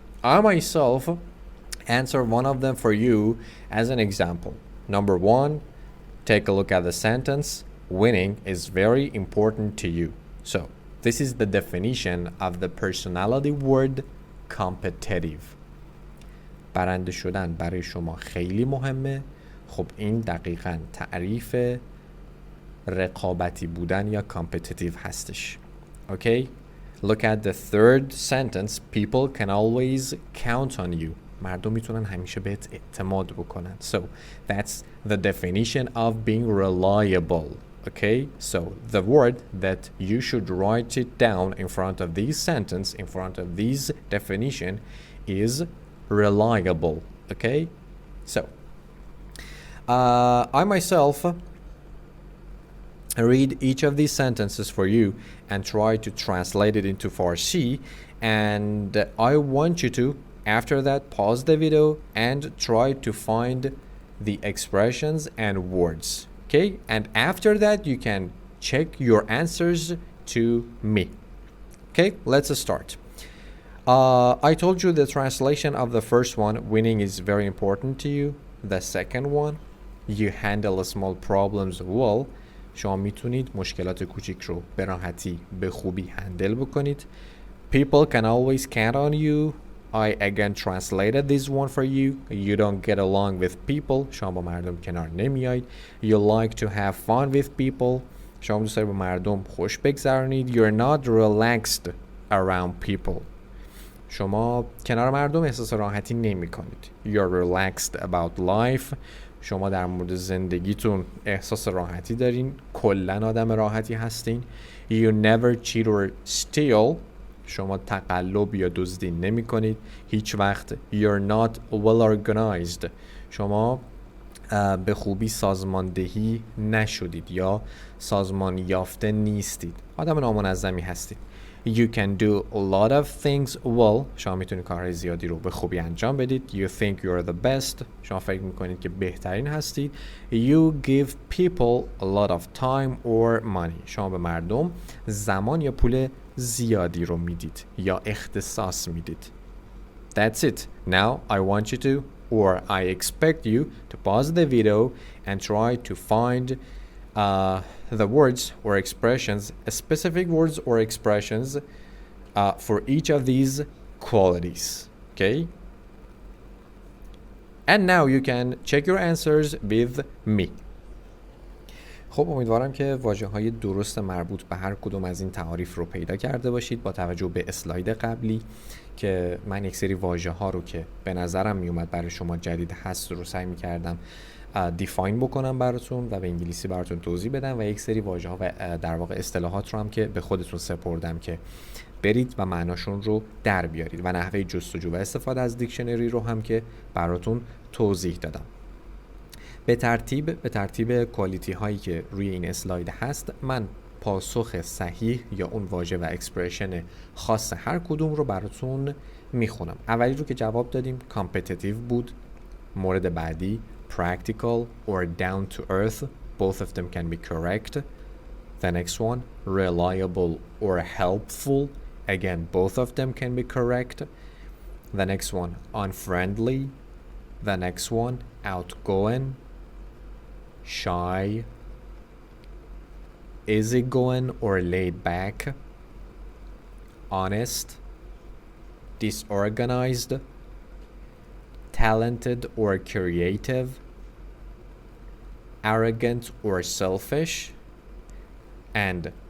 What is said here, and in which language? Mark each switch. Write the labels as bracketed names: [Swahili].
[English] I myself answer one of them for you as an example. Number 1, take a look at the sentence. Winning is very important to you. So this is the definition of the personality word competitive. [Persian] برنده شدن برای شما خیلی مهمه. خب این دقیقاً تعریف رقابتی بودن یا competitive هستش. [English] Okay? Look at the third sentence. People can always count on you. [Persian] مردم میتونن همیشه بهت اعتماد بکنن. [English] So that's the definition of being reliable. Okay? So the word that you should write it down in front of this sentence, in front of this definition, is reliable. Okay? So I myself read each of these sentences for you and try to translate it into Farsi, and I want you to, after that, pause the video and try to find the expressions and words. Okay? And after that you can check your answers to me. Okay? Let's start. I told you the translation of the first one, winning is very important to you. The second one, you handle small problems well. [Persian] شما میتونید مشکلات کوچیک رو به راحتی به خوبی هندل بکنید. [English] People can always count on you. I again translated this one for you. You don't get along with people. [Persian] شما با مردم کنار نمیایید. [English] You like to have fun with people. [Persian] شما دوست دارید با مردم خوش بگذرونید. [English] You're not relaxed around people. [Persian] شما کنار مردم احساس راحتی نمی کنید. [English] You're relaxed about life. [Persian] شما در مورد زندگیتون احساس راحتی دارین. کلن آدم راحتی هستین. [English] You never cheat or steal. [Persian] شما تقلب یا دزدی نمی کنید هیچ وقت. [English] You're not well organized. [Persian] شما به خوبی سازماندهی نشدید یا سازمان یافته نیستید. آدم نامنظمی هستید. [English] You can do a lot of things well. [Persian] شما میتونید کارهای زیادی رو به خوبی انجام بدید. [English] You think you're the best. [Persian] شما فکر میکنید که بهترین هستید. [English] You give people a lot of time or money. [Persian] شما به مردم زمان یا پول زیادی رو میدید یا اختصاص میدید. [English] That's it. Now I want you to, or I expect you to pause the video and try to find the words or expressions, specific words or expressions for each of these qualities. Okay? And now you can check your answers with me. [Persian] خب امیدوارم که واژه‌های درست مربوط به هر کدوم از این تعاریف رو پیدا کرده باشید. با توجه به اسلاید قبلی که من یک سری واژه‌ها رو که به نظرم میومد برای شما جدید هست رو سعی می‌کردم دیفاین بکنم براتون و به انگلیسی براتون توضیح بدم و یک سری واژه‌ها و در واقع اصطلاحات رو هم که به خودتون سپردم که برید و معناشون رو در بیارید و نحوه جستجو و استفاده از دیکشنری رو هم که براتون توضیح دادم. به ترتیب کوالیتی هایی که روی این اسلاید هست من پاسخ صحیح یا اون واژه و اکسپرشن خاص هر کدوم رو براتون میخونم. اولی رو که جواب دادیم competitive بود. مورد بعدی [English] practical or down to earth. Both of them can be correct. The next one reliable or helpful. Again, both of them can be correct. The next one unfriendly. The next one outgoing, shy, easygoing or laid back, honest, disorganized, talented or creative, arrogant or selfish, and